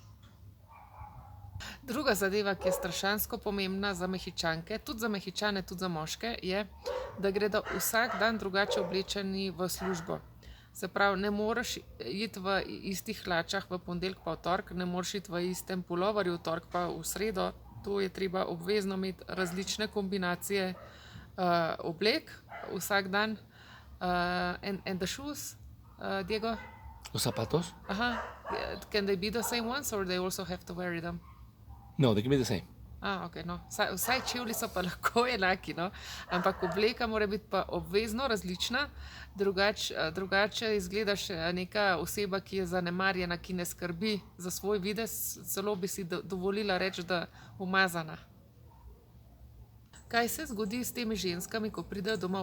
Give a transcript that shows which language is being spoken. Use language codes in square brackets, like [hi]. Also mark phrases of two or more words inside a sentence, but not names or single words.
[sl] Druga zadeva, ki je strašansko pomembna za Mehičanke, tudi za Mehičane, tudi za moške, je, da gredo vsak dan drugače oblečeni v službo. Se pravi, ne moreš iti v istih hlačah v ponedeljek pa v torek, ne moreš iti v istem puloverju v torek pa v sredo. To je treba obvezno imeti različne kombinacije oblek vsak dan. [en] And the shoes, Diego? [es] ¿Los zapatos? [en] Can they be the same ones or they also have to wear them? No, they can be the same. [sl] Ok, no. Vsaj čevlji so pa lahko enaki, no. Ampak obleka mora biti pa obvezno različna, drugače izgledaš neka oseba, ki je zanemarjena, ki ne skrbi za svoj videz, celo bi si dovolila reči, da umazana. Kaj se zgodi s temi ženskami, ko pridejo domov?